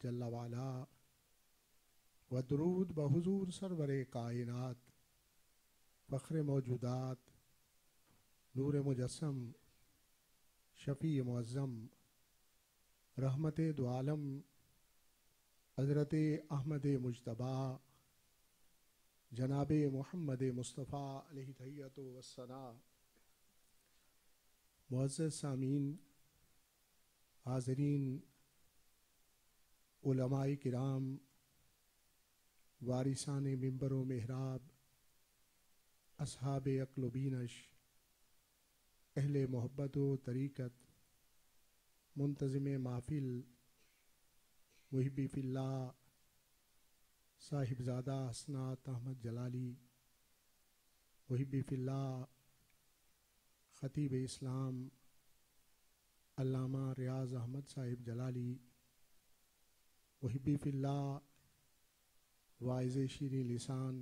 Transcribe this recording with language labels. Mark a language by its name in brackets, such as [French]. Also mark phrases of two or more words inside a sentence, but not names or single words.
[Urdu] جل وعلا و درود بحضور سرور کائنات فخر موجودات نور مجسم شفیع معظم رحمت دو عالم حضرت احمد مجتبیٰ جناب محمد مصطفیٰ [Arabic] علیہ تحیۃ والثناء. [Urdu] معزز سامعین، حاضرین، علماء کرام، وارثان منبر و محراب، اصحاب عقل و بینش، اہل محبت و طریقت، منتظم محفل، [Arabic] محبی فی اللہ [Urdu] صاحبزادہ حسنات احمد جلالی، [Arabic] محبی فی اللہ [Urdu] خطیب اسلام علامہ ریاض احمد صاحب جلالی، [Arabic] محبی فی اللہ [Urdu] واعظ شیریں لسان